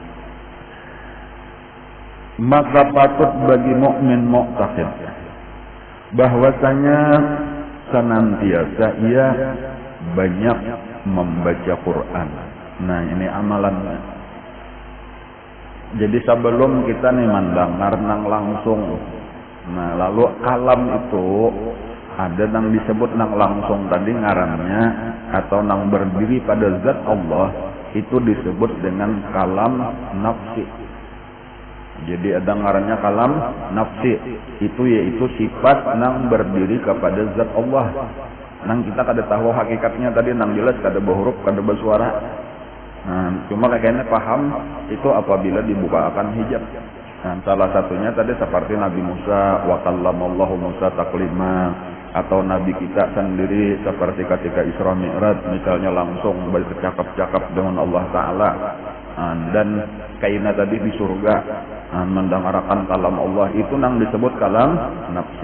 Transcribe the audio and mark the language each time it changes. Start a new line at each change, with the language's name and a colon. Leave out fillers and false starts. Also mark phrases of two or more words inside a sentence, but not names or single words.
Indonesian: Maka patut bagi mukmin mu'taqid bahwasanya senantiasa ia banyak membaca Quran.
Banjar: Nah, ini amalannya. Jadi sebelum kita nih mendengar nang langsung, nah lalu kalam itu ada nang disebut nang langsung tadi ngarannya atau nang berdiri pada zat Allah itu disebut dengan kalam nafsi. Jadi ada ngarannya kalam nafsi, itu yaitu sifat nang berdiri kepada zat Allah. Nang kita kada tahu hakikatnya tadi, nang jelas kada berhuruf, kada bersuara.
Indonesian: Nah, cuma kayaknya paham itu apabila dibukakan hijab. Nah, salah satunya tadi seperti Nabi Musa,
Arabic: wa kallamallahu Musa taklima,
Indonesian: atau Nabi kita sendiri seperti ketika Isra Mi'raj misalnya langsung bercakap-cakap dengan Allah Ta'ala. Nah, dan kayaknya tadi di surga mendengarkan kalam Allah itu nang disebut kalam nafsi.